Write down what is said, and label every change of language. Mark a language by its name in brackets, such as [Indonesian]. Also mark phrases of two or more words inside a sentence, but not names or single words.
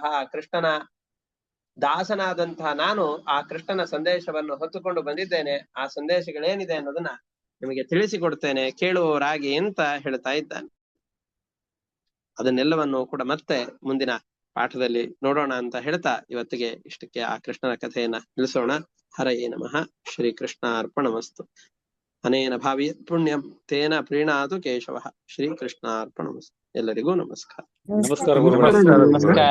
[Kannada] ಕೃಷ್ಣನ ದಾಸನಾದಂತಹ ನಾನು ಆ ಕೃಷ್ಣನ ಸಂದೇಶವನ್ನು ಹೊತ್ತುಕೊಂಡು ಬಂದಿದ್ದೇನೆ. ಆ ಸಂದೇಶಗಳೇನಿದೆ ಅನ್ನೋದನ್ನ ನಿಮಗೆ ತಿಳಿಸಿಕೊಡ್ತೇನೆ, ಕೇಳುವವರಾಗಿ ಅಂತ ಹೇಳ್ತಾ ಇದ್ದಾನೆ. ಅದನ್ನೆಲ್ಲವನ್ನು ಕೂಡ ಮತ್ತೆ ಮುಂದಿನ ಪಾಠದಲ್ಲಿ ನೋಡೋಣ ಅಂತ ಹೇಳ್ತಾ ಇವತ್ತಿಗೆ ಇಷ್ಟಕ್ಕೆ ಆ ಕೃಷ್ಣನ ಕಥೆಯನ್ನ ತಿಳಿಸೋಣ. [Sanskrit] ಹರಯೇ ನಮಃ. ಶ್ರೀ ಕೃಷ್ಣ ಅರ್ಪಣಮಸ್ತು. ಅನೇನ ಭಾವಿ ಪುಣ್ಯಂ ತೇನ ಪ್ರೀಣಾತು ಕೇಶವಃ. ಶ್ರೀ ಕೃಷ್ಣ ಅರ್ಪಣಮಸ್ತು. [Kannada] ಎಲ್ಲರಿಗೂ ನಮಸ್ಕಾರ. ನಮಸ್ಕಾರ ಗುರುಗಳೇ. ನಮಸ್ಕಾರ.